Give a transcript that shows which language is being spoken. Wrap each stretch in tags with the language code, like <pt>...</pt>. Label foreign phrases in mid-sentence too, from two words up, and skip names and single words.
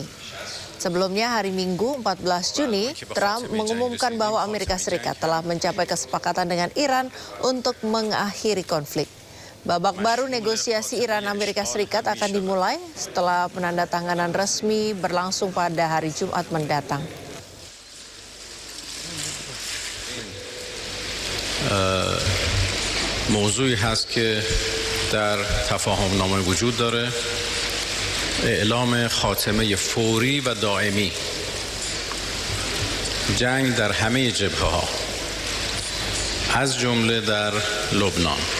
<id>Sebelumnya hari Minggu 14 Juni, Trump mengumumkan bahwa Amerika Serikat telah mencapai kesepakatan dengan Iran untuk mengakhiri konflik. Babak baru negosiasi Iran-Amerika Serikat akan dimulai setelah penandatanganan resmi berlangsung pada hari Jumat mendatang.</id> <fa>موضوعی هست که در تفاهمنامه وجود داره، اعلام خاتمه فوری و دائمی جنگ در همه جبهه‌ها از جمله در لبنان.</fa>